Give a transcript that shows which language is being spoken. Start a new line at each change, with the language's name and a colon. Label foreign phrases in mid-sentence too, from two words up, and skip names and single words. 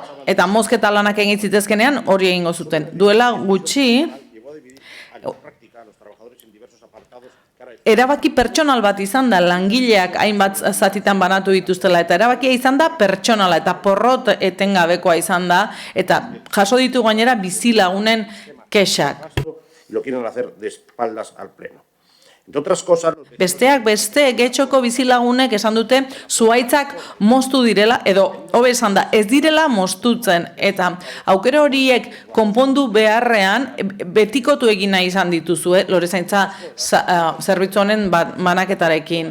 Basque: Eta mozketa lanak egin zitezkenean hori egingo zuten. Duela gutxi, erabaki pertsonal bat izan da, langileak hainbat zatitan banatu dituztela, eta erabakia izan da pertsonala, eta porrot etengabekoa izan da, eta jaso ditu gainera bizilagunen kexak.
Spanish: Lo quieren hacer de espaldas al pleno.
Basque: Besteak beste, Getxoko bizilagunek esan dute zuhaitzak moztu direla, edo hobe esan da, ez direla moztutzen, eta aukera horiek konpondu beharrean betikotu egin nahi izan dituzue lorezaintza zerbitzu honen banaketarekin.